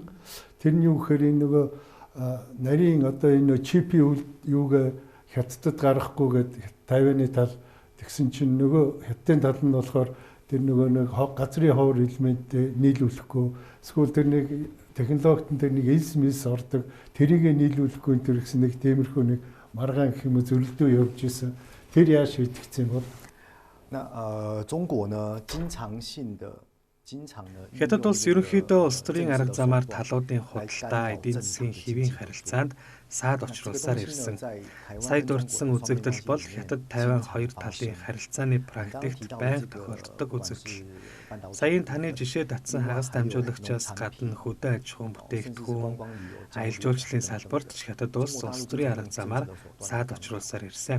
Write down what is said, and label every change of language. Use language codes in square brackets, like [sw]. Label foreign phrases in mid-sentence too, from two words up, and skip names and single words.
[mn] Тэрний үгээр энэ нөгөө нарийн одоо энэ чипийн юуг хятадд гаргахгүйгээд Тайваны тал тэгсэн чинь нөгөө хятадын тал нь болохоор тэр нөгөө нэг газрын ховор элемент нийлүүлэхгүй эсвэл тэр нэг технологид тэр нэг элс мэлс ордог тэрийг нийлүүлэхгүй энэ гэсэн нэг тиймэрхүү нэг маргаан гэх юм уу зөрлөлтөө явж исэн. Тэр яаж шийдэгдсэн бол? [zh] 中国呢经常性的 [mn] Хятад улс ерөнхийдөө улс төрийн арга замаар талуудын худалдаа, эдийн засгийн хэвийн харилцаанд саад очруулсаар ирсэн. Сая дурдсан үзэгдэл бол Хятад Тайван хоёр талын харилцааны практикт байнга тохиолддог үзэгдэл. Саяын таны жишээ татсан хагас дамжуулагчаас гадна хөдөө аж ахуйн бүтээгдэхүүн, аялал жуулчлалын салбарт ч Хятад улс улс төрийн арга замаар саад очруулсаар ирсэн.